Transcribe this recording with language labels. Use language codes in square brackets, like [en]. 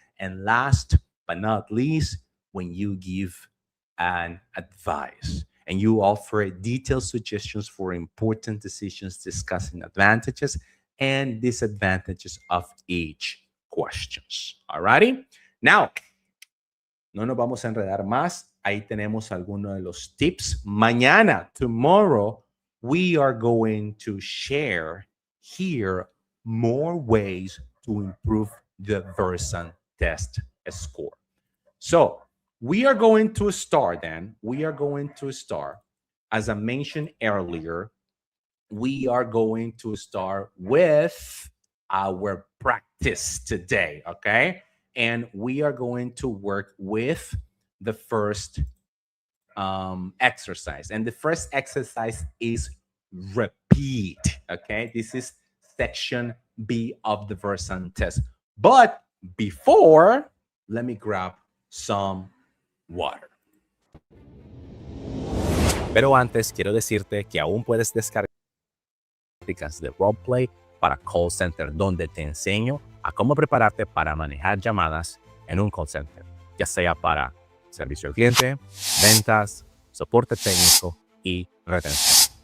[en] And last but not least, when you give an advice and you offer detailed suggestions for important decisions, discussing advantages and disadvantages of each questions. Alrighty. [es] Now, no nos vamos a enredar más. Ahí tenemos algunos de los tips. [en] Mañana, tomorrow, we are going to share here more ways to improve the Versant test score. So we are going to start then. We are going to start, as I mentioned earlier, we are going to start with our practice today, okay? And we are going to work with the first exercise. And the first exercise is repeat, okay? This is section B of the Versant test. But before, let me grab some water. [es] Pero antes quiero decirte que aún puedes descargar prácticas de roleplay para call center, donde te enseño a cómo prepararte para manejar llamadas en un call center, ya sea para servicio al cliente, ventas, soporte técnico y retención.